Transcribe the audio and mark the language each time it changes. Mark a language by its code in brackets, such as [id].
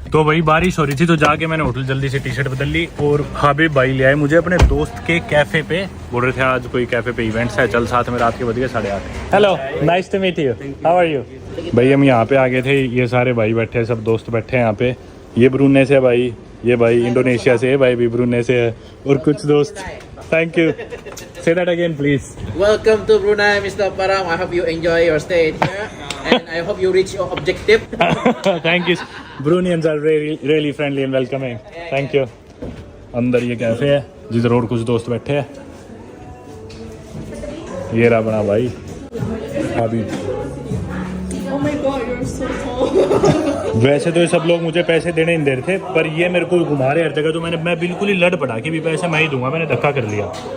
[hi] तो भाई बारिश हो रही थी तो जाके मैंने होटल जल्दी से टी शर्ट बदल ली, और हाबिब भाई ले आए मुझे अपने दोस्त के कैफे पे, बोल रहे थे आज कोई कैफे पे इवेंट्स है, चल साथ में। रात के बज गए 8:30। [en] Hello, nice to meet you, how are you. [hi] भाई हम यहाँ पे आ गए थे, ये सारे भाई बैठे हैं, सब दोस्त बैठे हैं यहाँ पे। ये ब्रूने से भाई, ये भाई इंडोनेशिया से, भाई भी ब्रूने से है, और कुछ दोस्त। [en] Thank you, say that again please. Welcome to Brunei, Mr. Param. I hope you enjoy your stay here, and I hope you reach your objective. Thank you. Bruneians are really friendly and welcoming. Thank you. [hi] अंदर ये cafe है जिधर और कुछ दोस्त बैठे हैं। ये रहा बना भाई अभी। [en] Oh my god, you're so tall. [hi] वैसे तो ये सब लोग मुझे पैसे देने नहीं दे रहे थे, पर ये मेरे को घुमा रहे हर जगह, तो मैं बिल्कुल ही लड़ पड़ा कि भी पैसे मैं ही दूंगा, मैंने धक्का कर लिया।